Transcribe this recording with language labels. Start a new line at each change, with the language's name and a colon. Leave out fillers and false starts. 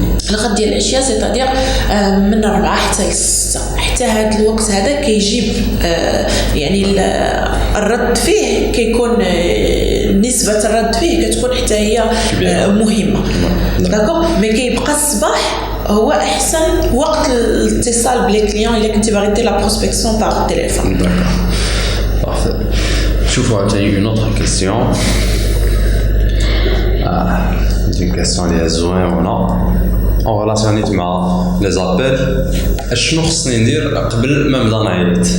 Arabic: الغد ديال العشيه سيتادير من 4 حتى 6 حتى هذا الوقت هذا كيجيب يعني الرد فيه كيكون نسبه الرد فيه كتكون حتى هي مهمه داكوغ. مي كيبقى الصباح هو احسن وقت الاتصال بلي كليون الا كنتي باغي دير لا بروسبكسيون باغ التليفون.
French: Parfait.
Arabic: شوفوا عاوتاني une autre question.
French: Une question اللي زوينه en relationnant مع les appels.
Arabic: شنو خصني ندير قبل ما نبدا نعيط؟